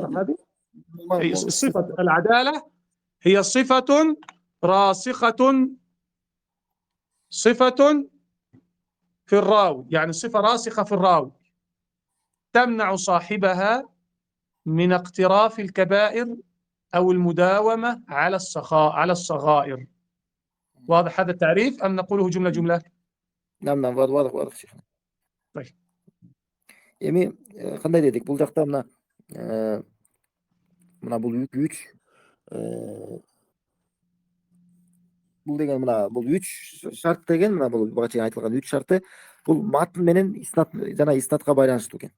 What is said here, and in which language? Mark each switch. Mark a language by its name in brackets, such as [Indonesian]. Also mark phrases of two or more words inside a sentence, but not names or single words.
[Arabic] تشرح هذه صفة العدالة هي صفة راسخة، صفة في الراوي، يعني صفة راسخة في الراوي تمنع صاحبها من اقتراف الكبائر أو المداومة على الصغائر. واضح هذا التعريف أم نقوله جملة جملة؟ نعم واضح شيخنا. طيب. [Kyrgyz] Эми кандай дедик? Бул жакта мына бул 3 бул деген бул 3 шарт деген бул буга чейин айтылган 3 шарты бул матн менен иснат жана иснатка байланыштуу экен.